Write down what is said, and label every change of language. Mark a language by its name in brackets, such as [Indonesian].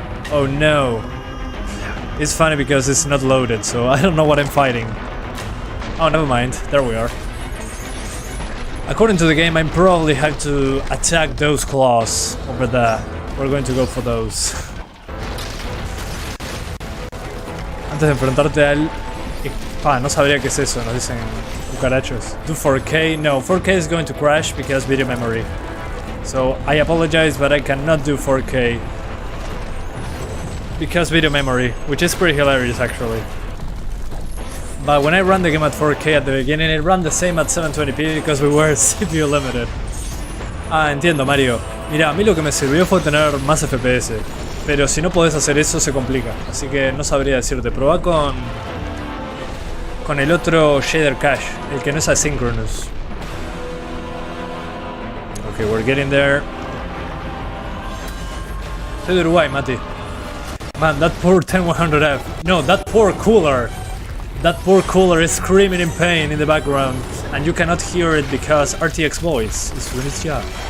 [English] Oh no. It's funny because it's not loaded, so I don't know what I'm fighting. Oh, never mind. There we are. According to the game, I probably have to attack those claws over there. We're going to go for those. [Spanish] Antes de enfrentarte al... no sabría qué es eso, nos dicen cucarachos. [English] Do 4K? No, 4K is going to crash because video memory. So, I apologize, but I cannot do 4K. Because video memory, which is pretty hilarious actually. But when I ran the game at 4K at the beginning, it ran the same at 720p because we were CPU limited. [Spanish] Ah, entiendo, Mario. Mira, a mí lo que me sirvió fue tener más FPS. Pero si no podés hacer eso se complica. Así que no sabría decirte. Probá con el otro shader cache, el que no es asynchronous. [English] Okay, we're getting there. So do I, Mati. Man, that poor 10100F. No, that poor cooler. That poor cooler is screaming in pain in the background. And you cannot hear it because RTX voice is doing its job.